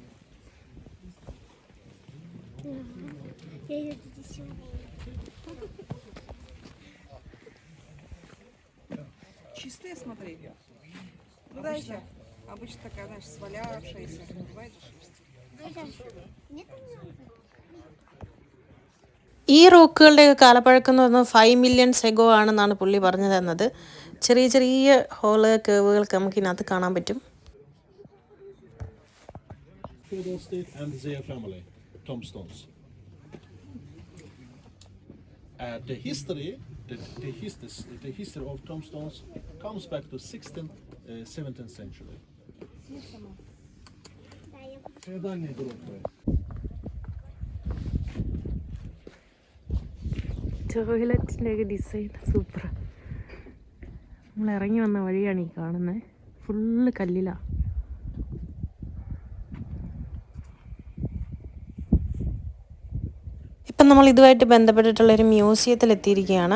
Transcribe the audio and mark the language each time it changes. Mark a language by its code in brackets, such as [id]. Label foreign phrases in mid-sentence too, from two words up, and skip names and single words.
[ru] Я ее здесь Чистые, смотри. Ну да, еще. Обычно такая, знаешь, свалявшаяся. Бывает же шерсть. [ml] ഈ റോക്കുകളുടെ കാലപ്പഴക്കം എന്ന് പറഞ്ഞാൽ 5 [en] million ago [ml] ആണെന്നാണ് പുള്ളി പറഞ്ഞു തന്നത്. ചെറിയ ചെറിയ [en] hole caves [ml] നമുക്ക് ഇതിനകത്ത് കാണാൻ പറ്റും. [en] Feudal state and their family, tombstones. The history of tombstones comes back to 16th, 17th century. [ru] Феодальные группы. [ml] ടോയ്ലറ്റിൻ്റെയൊക്കെ [en] design super. [ml] നമ്മൾ ഇറങ്ങി വന്ന വഴിയാണ് ഈ കാണുന്നത്. ഫുള്ള് കല്ലിലാണ്. ഇപ്പം നമ്മൾ ഇതുമായിട്ട് ബന്ധപ്പെട്ടിട്ടുള്ളൊരു മ്യൂസിയത്തിൽ എത്തിയിരിക്കുകയാണ്.